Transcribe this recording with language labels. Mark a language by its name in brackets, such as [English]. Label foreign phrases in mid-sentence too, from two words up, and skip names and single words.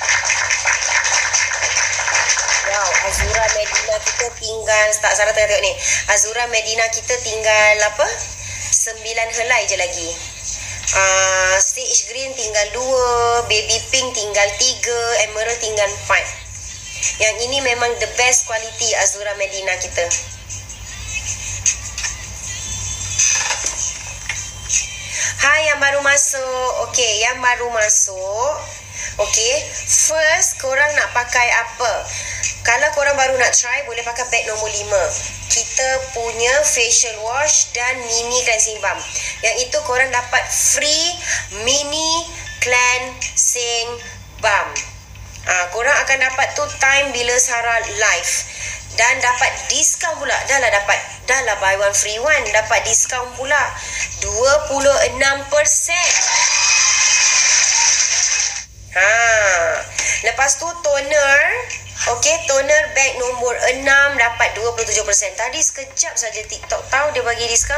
[Malay] Wow, Azura Medina kita tinggal, tak Sarah tengah tengok ni. Azura Medina kita tinggal 9 helai je lagi. [English] Stage green [Malay] tinggal 2, [English] baby pink [Malay] tinggal 3, emerald tinggal 4. Yang ini memang [English] the best quality [Malay] Azura Medina kita. Hai yang baru masuk. Okey, yang baru masuk. Okey, first korang nak pakai apa? Kalau korang baru nak try, boleh pakai bag nombor 5. Kita punya [English] facial wash [Malay] dan [English] mini cleansing balm. [Malay] Yang itu korang dapat free [English] mini cleansing balm. [Malay] Korang akan dapat tu time bila Sarah live. Dan dapat diskaun pula. Dah lah [English] buy one free one. [Malay] Dapat diskaun pula 26%. Lepas tu toner. Okey, toner bag nombor 6 dapat 27%. Tadi sekejap saja TikTok tahu dia bagi diskaun.